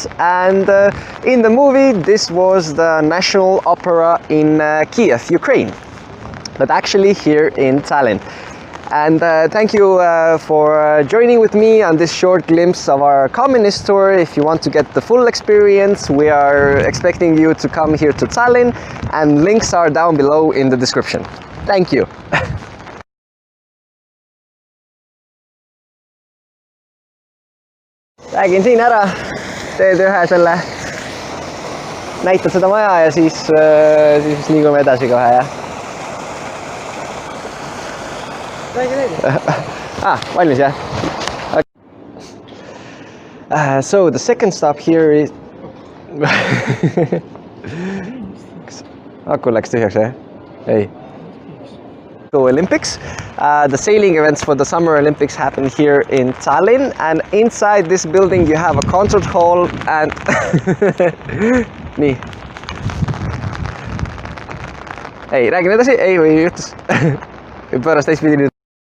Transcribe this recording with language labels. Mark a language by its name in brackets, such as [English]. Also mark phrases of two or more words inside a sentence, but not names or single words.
[English] And in the movie this was the National Opera in Kiev, Ukraine, but actually here in Tallinn. And thank you for joining with me on this short glimpse of our communist tour. If you want to get the full experience, we are expecting you to come here to Tallinn, and links are down below in the description. Thank you. [Estonian] Räägin siin ära, teed ühe selle, näitad seda maja ja siis liigume edasi kohe, jah? Valmis, jah? [English] Okay. So the second stop here is... [Estonian] Aku läks tühjaks, jah? Ei. [English] Olympics. The sailing events for the Summer Olympics happen here in Tallinn, and inside this building you have a concert hall and... [Estonian] Nii. Ei, räägin edasi? Ei, või juhtus? Pärast teistpidi nüüd.